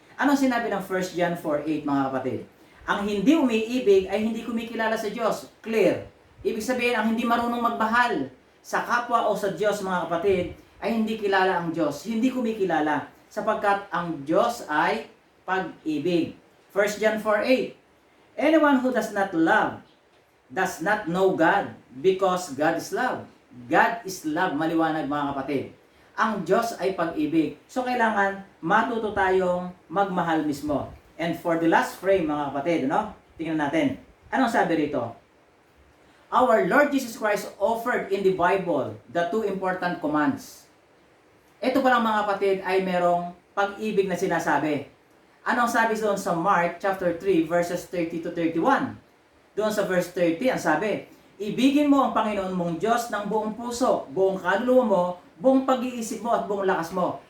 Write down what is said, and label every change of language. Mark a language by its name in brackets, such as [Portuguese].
[Filipino] Anong sinabi ng 1 John 4:8 mga kapatid? Ang hindi umiibig ay hindi kumikilala sa Diyos. Clear. Ibig sabihin, ang hindi marunong magmahal sa kapwa o sa Diyos mga kapatid, ay hindi kilala ang Diyos. Hindi kumikilala. Sapagkat ang Diyos ay pag-ibig. [English] 1 John 4:8. Anyone who does not love does not know God, because God is love. God is love, [Filipino] maliwanag mga kapatid. Ang Diyos ay pag-ibig. So kailangan matuto tayong magmahal mismo. [English] And for the last frame [Filipino] mga kapatid, tingnan natin. Anong sabi rito? [English] Our Lord Jesus Christ offered in the Bible the two important commands. [Filipino] Ito palang mga kapatid ay merong pag-ibig na sinasabi. Anong sabi doon sa Mark chapter 3 verses 30 to 31? Doon sa verse 30, ang sabi, ibigin mo ang Panginoon mong Diyos ng buong puso, buong kaluluwa mo, buong pag-iisip mo at buong lakas mo.